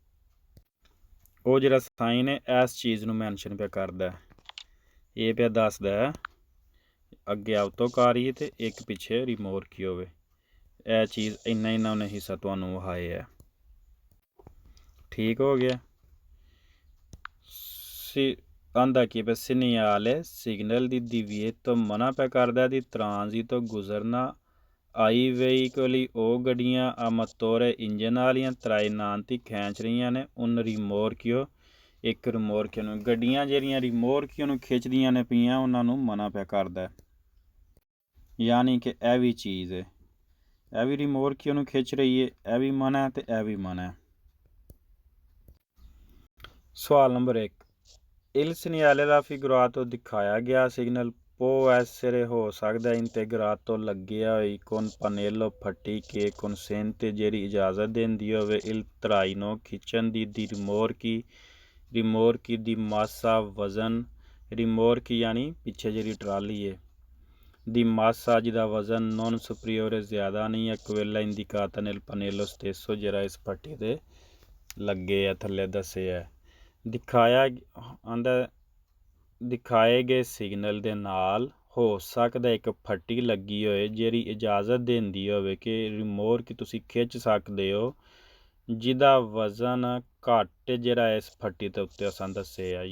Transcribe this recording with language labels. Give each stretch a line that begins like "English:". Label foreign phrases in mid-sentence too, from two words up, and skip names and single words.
Punjabi: ਉਹ ਜਿਹੜਾ ਸਾਈਨ ਹੈ ਇਸ ਚੀਜ਼ ਨੂੰ ਮੈਂਸ਼ਨ ਪਿਆ ਕਰਦਾ, ਇਹ ਪਿਆ ਦੱਸਦਾ ਅੱਗੇ ਆਟੋਕਾਰੀ ਤੇ ਇੱਕ ਪਿੱਛੇ ਰਿਮੋਰਕੀ ਹੋਵੇ। ਇਹ ਚੀਜ਼ ਇੰਨਾ ਉਹਨੇ ਹਿੱਸਾ ਤੁਹਾਨੂੰ ਵਿਖਾਏ ਹੈ। ਠੀਕ ਹੋ ਗਿਆ। ਆਂਦਾ ਕਿ
Italian: segnale signal di divieto
Punjabi: ਮਨਾ ਪਿਆ ਕਰਦਾ ਦੀ transito ਗੁਜ਼ਰਨਾ
Italian: ai veicoli
Punjabi: ਉਹ ਗੱਡੀਆਂ
Italian: a motore
Punjabi: ਇੰਜਨ ਵਾਲੀਆਂ trainanti ਖਿੱਚ ਰਹੀਆਂ ਨੇ
Italian: un rimorchio
Punjabi: ਇੱਕ ਰਿਮੋਰਕਿਓ ਨੂੰ। ਗੱਡੀਆਂ ਜਿਹੜੀਆਂ ਰਿਮੋਰਕਿਓ ਨੂੰ ਖਿੱਚਦੀਆਂ ਨੇ ਪਈਆਂ ਉਹਨਾਂ ਨੂੰ ਮਨਾ ਪਿਆ ਕਰਦਾ, ਯਾਨੀ ਕਿ ਇਹ ਵੀ ਚੀਜ਼ ਹੈ, ਇਹ ਵੀ ਰਿਮੋਰਕਿਓ ਨੂੰ ਖਿੱਚ ਰਹੀ ਹੈ, ਇਹ ਵੀ ਮਨਾ ਤੇ ਇਹ ਵੀ ਮਨਾ। ਸਵਾਲ ਨੰਬਰ 1,
Italian: il segnale raffigurato
Punjabi: ਦਿਖਾਇਆ ਗਿਆ ਸਿਗਨਲ
Italian: può essere
Punjabi: ਹੋ ਸਕਦਾ
Italian: integrato ਲੱਗਿਆ
Punjabi: ਹੋਈ
Italian: con pannello
Punjabi: ਫੱਟੀ ਕੇ consente ਜਿਹੜੀ ਇਜਾਜ਼ਤ ਦਿੰਦੀ ਹੋਵੇ
Italian: il traino
Punjabi: ਖਿੱਚਣ ਦੀ ਰਿਮੋਰਕੀ ਦੀ ਮਾਸਾ ਵਜ਼ਨ ਰਿਮੋਰਕੀ ਯਾਨੀ ਪਿੱਛੇ ਜਿਹੜੀ ਟਰਾਲੀ ਹੈ ਦੀ ਮਾਸਾ ਜਿਹਦਾ ਵਜ਼ਨ
Italian: non superiore
Punjabi: ਜ਼ਿਆਦਾ ਨਹੀਂ ਹੈ
Italian: quella indicata nel pannello stesso
Punjabi: ਜਿਹੜਾ ਇਸ ਫੱਟੀ 'ਤੇ ਲੱਗੇ ਆ ਥੱਲੇ ਦੱਸੇ ਹੈ। ਦਿਖਾਏ ਗਏ ਸਿਗਨਲ ਦੇ ਨਾਲ ਹੋ ਸਕਦਾ ਇੱਕ ਫੱਟੀ ਲੱਗੀ ਹੋਏ ਜਿਹੜੀ ਇਜਾਜ਼ਤ ਦਿੰਦੀ ਹੋਵੇ ਕਿ ਰਿਮੋਰਕ ਤੁਸੀਂ ਖਿੱਚ ਸਕਦੇ ਹੋ ਜਿਹਦਾ ਵਜ਼ਨ ਘੱਟ ਜਿਹੜਾ ਇਸ ਫੱਟੀ ਦੇ ਉੱਤੇ ਅਸਾਂ ਦੱਸੇ ਆ।